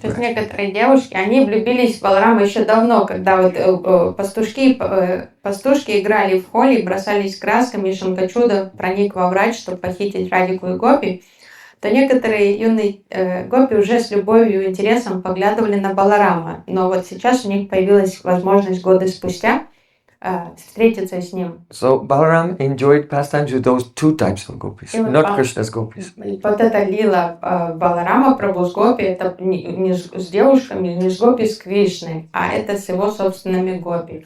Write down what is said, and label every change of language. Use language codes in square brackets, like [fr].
[ru] То есть [en] Braj. [ru] некоторые девушки, они влюбились в Баларама еще давно, когда вот пастушки играли в холи, бросались красками, и Шанкачуда проник во врач, чтобы похитить Радику и Гопи, то некоторые юные гопи уже с любовью и интересом поглядывали на Баларама. Но вот сейчас у них появилась возможность годы спустя встретиться с ним. [en] So Balaram enjoyed pastimes with those two types of gopis, not Krishna's gopis. [ru] Вот эта лила Баларама, Прабху с гопи, это не с девушками, не с гопи, с Кришной, а это с его собственными гопи.